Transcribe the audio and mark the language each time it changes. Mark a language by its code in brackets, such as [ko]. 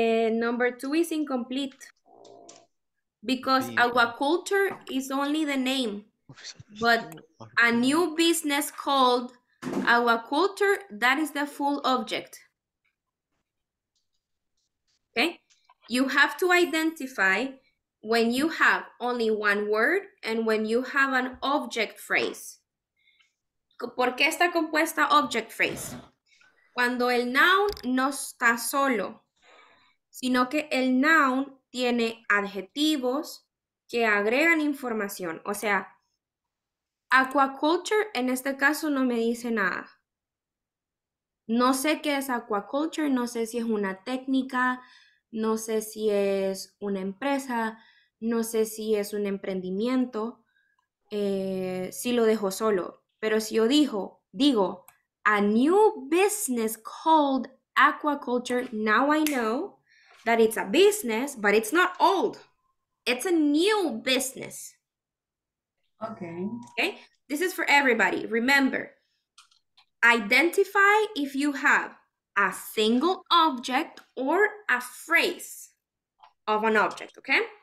[en] Number 2 is incomplete because aquaculture is only the name, but a new business called aquaculture, that is the full object. Okay, you have to identify when you have only one word and when you have an object phrase. [es] ¿Por qué está compuesta object phrase? Cuando el noun no está solo, sino que el noun tiene adjetivos que agregan información. O sea, aquaculture en este caso no me dice nada. No sé qué es aquaculture, no sé si es una técnica, no sé si es una empresa, no sé si es un emprendimiento, si lo dejo solo. Pero si yo digo, [en] a new business called aquaculture, now I know that it's a business, but it's not old. It's a new business. Okay. Okay, this is for everybody. Remember, identify if you have a single object or a phrase of an object, okay?